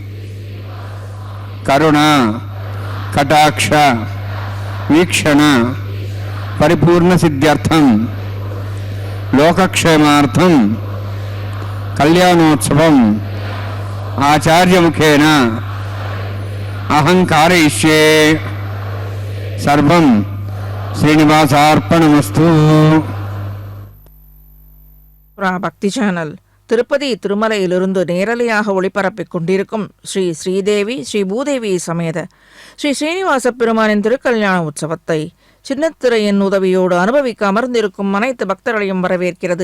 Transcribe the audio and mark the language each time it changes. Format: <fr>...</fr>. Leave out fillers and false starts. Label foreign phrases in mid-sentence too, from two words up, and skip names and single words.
<sa>కరుణ కటాక్ష వీక్షణ పరిపూర్ణ సిద్ధ్యర్థం లోకక్షేమార్థం కళ్యాణోత్సవం ఆచార్యముఖేన అహంకారయిష్యే సర్వం శ్రీనివాసార్పణమస్తు.</sa> <ta>பக்தி சேனல் திருப்பதி திருமலையிலிருந்து நேரலையாக ஒளிபரப்பிக் கொண்டிருக்கும் ஸ்ரீ ஸ்ரீதேவி ஸ்ரீ பூதேவி சமேத ஸ்ரீ ஸ்ரீனிவாச பெருமானின் திருக்கல்யாண உற்சவத்தை சின்னத்திரையின் உதவியோடு அனுபவிக்க அமர்ந்திருக்கும் அனைத்து பக்தர்களையும் வரவேற்கிறது.</ta>